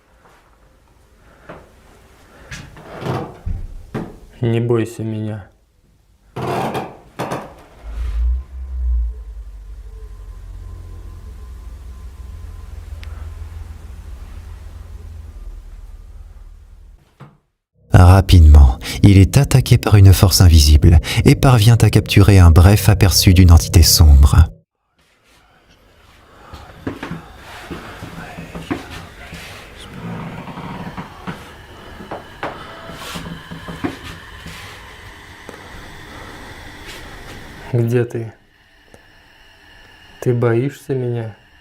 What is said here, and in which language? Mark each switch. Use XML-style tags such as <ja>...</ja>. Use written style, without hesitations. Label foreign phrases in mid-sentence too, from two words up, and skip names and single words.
<ru>Не бойся меня.</ru> <fr>Rapidement, il est attaqué par une force invisible et parvient à capturer un bref aperçu d'une entité sombre.</fr> <ru>Где ты? Ты боишься меня?</ru>